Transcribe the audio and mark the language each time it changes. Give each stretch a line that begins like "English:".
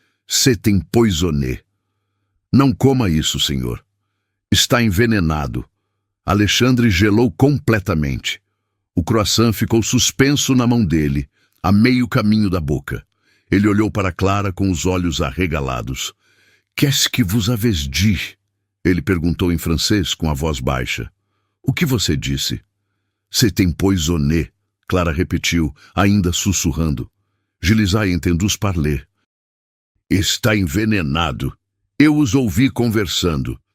French: C'est empoisonné.
Portuguese: Não coma isso, senhor. Está envenenado. Alexandre gelou completamente. O croissant ficou suspenso na mão dele, a meio caminho da boca. Ele olhou para Clara com os olhos arregalados.
French: Qu'est-ce que vous avez dit?
Portuguese: Ele perguntou em francês com a voz baixa. O que você disse?
French: C'est empoisonné,
Portuguese: Clara repetiu, ainda sussurrando. Gilisai entendeu os parler. Está envenenado. Eu os ouvi conversando.